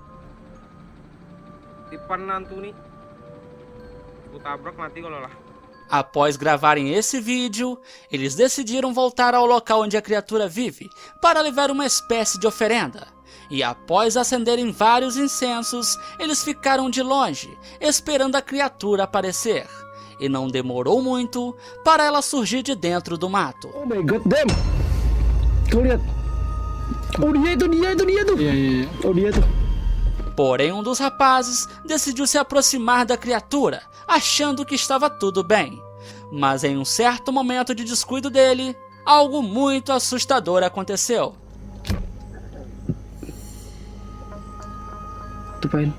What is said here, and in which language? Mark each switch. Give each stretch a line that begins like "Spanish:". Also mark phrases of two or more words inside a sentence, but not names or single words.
Portuguese: Após gravarem esse vídeo, eles decidiram voltar ao local onde a criatura vive, para levar uma espécie de oferenda. E após acenderem vários incensos, eles ficaram de longe, esperando a criatura aparecer. E não demorou muito para ela surgir de dentro do mato.
English: Oh my god damn.
Indonesian: Kau lihat. Oh dia itu. Iya. Oh dia itu.
Portuguese: Porém, um dos rapazes decidiu se aproximar da criatura, achando que estava tudo bem. Mas em um certo momento de descuido dele, algo muito assustador aconteceu. Tu pain.